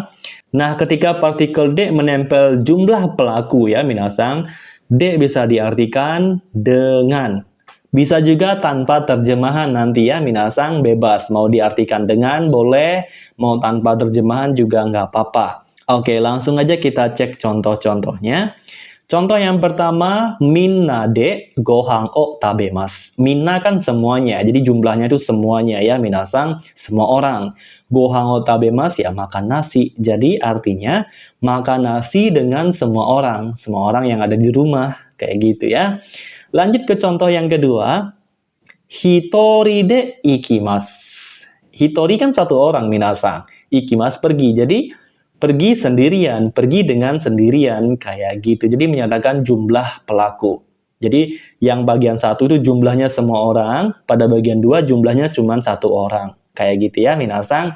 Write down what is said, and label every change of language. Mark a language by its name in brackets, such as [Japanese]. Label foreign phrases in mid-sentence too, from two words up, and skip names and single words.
[Indonesian] Nah, ketika partikel D menempel jumlah pelaku ya, minasang, D bisa diartikan dengan. Bisa juga tanpa terjemahan nanti ya, minasang, bebas. Mau diartikan dengan, boleh. Mau tanpa terjemahan juga nggak apa-apa. Oke, langsung aja kita cek contoh-contohnya. Contoh yang pertama, [Japanese] みんなでご飯を食べます. [Indonesian] Minna kan semuanya, jadi jumlahnya itu semuanya ya, minasang, semua orang. [Japanese] ご飯を食べます [Indonesian] ya makan nasi. Jadi artinya makan nasi dengan semua orang yang ada di rumah. Kayak gitu ya. Lanjut ke contoh yang kedua. [Japanese] 一人で行きます. [Indonesian] Hitori kan 1 orang, minasang. Ikimasu pergi. Jadi pergi sendirian, pergi dengan sendirian, kayak gitu. Jadi menyatakan jumlah pelaku. Jadi yang bagian 1 itu jumlahnya semua orang, pada bagian 2 jumlahnya cuma 1 orang. Kayak gitu ya, minasang.